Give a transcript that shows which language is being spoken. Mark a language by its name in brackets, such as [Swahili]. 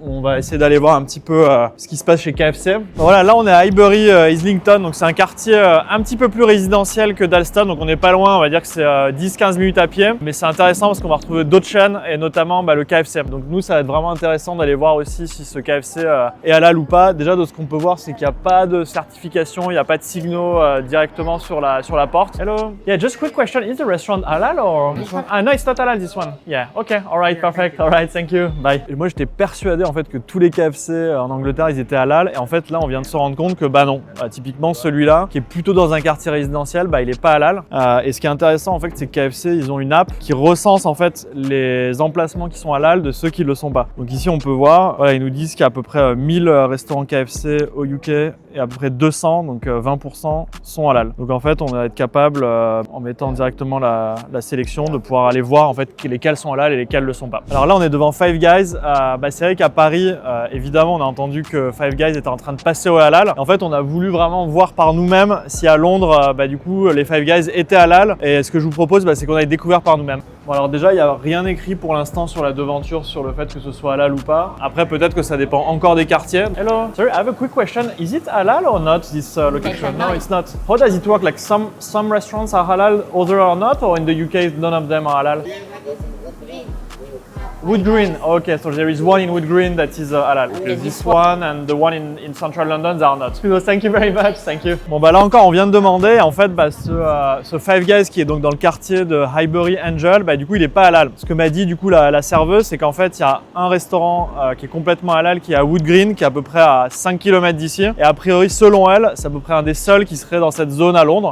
[French] on va essayer d'aller voir un petit peu ce qui se passe chez KFC. Voilà, là on est à Highbury, Islington, donc c'est un quartier un petit peu plus résidentiel que Dalston, donc on n'est pas loin, on va dire que c'est 10-15 minutes à pied, mais c'est intéressant parce qu'on va retrouver d'autres chaînes et notamment le KFC. Donc nous, ça va être vraiment intéressant d'aller voir aussi si ce KFC est halal ou pas. Déjà, de ce qu'on peut voir, c'est qu'il n'y a pas de certification, il n'y a pas de signaux directement sur la porte. [English] Hello. Yeah, just quick question. Is the restaurant halal or this one? Ah no, it's not halal this one. Yeah, okay, alright, perfect, alright, thank you, bye. [French] Et moi, j'étais persuadé en fait que tous les KFC en Angleterre, ils étaient halal. Et en fait, là, on vient de se rendre compte que non. Typiquement, celui-là, qui est plutôt dans un quartier résidentiel, il est pas halal. Et ce qui est intéressant en fait, c'est que KFC, ils ont une app qui recense en fait les emplacements qui sont halal de ceux qui le sont pas. Donc ici, on peut voir, voilà, ils nous disent qu'il y a à peu près 1000 restaurants KFC au UK et à peu près 200, donc 20% sont halal. Donc en fait, on va être capable, en mettant directement la sélection, de pouvoir aller voir en fait lesquels sont halal et lesquels le sont pas. Alors là, on est devant Five Guys. C'est vrai qu'à Paris, évidemment, on a entendu que Five Guys était en train de passer au halal. Et en fait, on a voulu vraiment voir par nous-mêmes si à Londres, du coup, les Five Guys étaient halal. Et ce que je vous propose, c'est qu'on aille découvrir par nous-mêmes. Bon, alors déjà, il n'y a rien écrit pour l'instant sur la devanture sur le fait que ce soit halal ou pas. Après, peut-être que ça dépend encore des quartiers. [English] Hello, sorry, I have a quick question. Is it halal or not, this location? No, it's not. How does it work? Like some restaurants are halal, others are not, or in the UK, none of them are halal? Wood Green, okay, so there is one in Wood Green that is halal. Okay, this one and the one in central London, they are not. So thank you very much, thank you. [French] Bon là encore, on vient de demander, en fait, ce Five Guys qui est donc dans le quartier de Highbury Angel, du coup il est pas halal. Ce que m'a dit du coup la serveuse, c'est qu'en fait il y a un restaurant qui est complètement halal, qui est à Wood Green, qui est à peu près à 5 km d'ici. Et a priori, selon elle, c'est à peu près un des seuls qui serait dans cette zone à Londres.